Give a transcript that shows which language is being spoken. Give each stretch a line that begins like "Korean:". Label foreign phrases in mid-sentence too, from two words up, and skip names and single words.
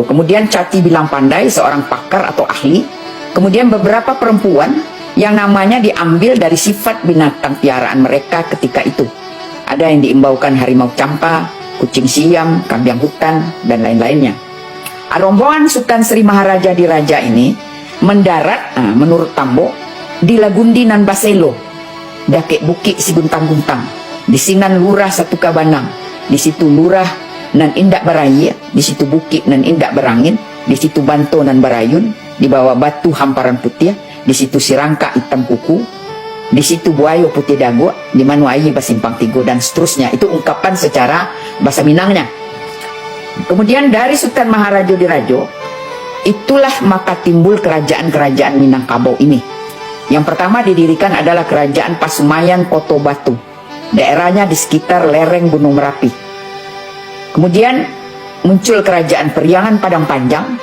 Indonesian: Kemudian Cati Bilang Pandai, seorang pakar atau ahli. Kemudian beberapa perempuan yang namanya diambil dari sifat binatang piaraan mereka ketika itu. Ada yang diimbaukan harimau campa, kucing siam, kambing hutan, dan lain-lainnya. Rombongan Sultan Sri Maharaja Diraja ini mendarat, menurut Tambo,
Minangkabau: di Lagundi nan Baselo, Dakek Bukit Siguntang-guntang, di Sinan Lurah Satu Kabanang, di situ Lurah nan Indak Barayi, di situ Bukit nan Indak Berangin, di situ Banto nan Barayun, di bawah Batu Hamparan Putih, di situ Sirangka Hitam Kuku, di situ Buayo Putih Dago, di Manuayi Basimpang Tigo,
Indonesian: dan seterusnya. Itu ungkapan secara bahasa Minangnya. Kemudian dari Sultan Maharaja Dirajo, itulah maka timbul kerajaan-kerajaan Minangkabau ini. Yang pertama didirikan adalah Kerajaan Pasumayan Koto Batu. Daerahnya di sekitar lereng Gunung Merapi. Kemudian muncul Kerajaan Periangan Padang Panjang.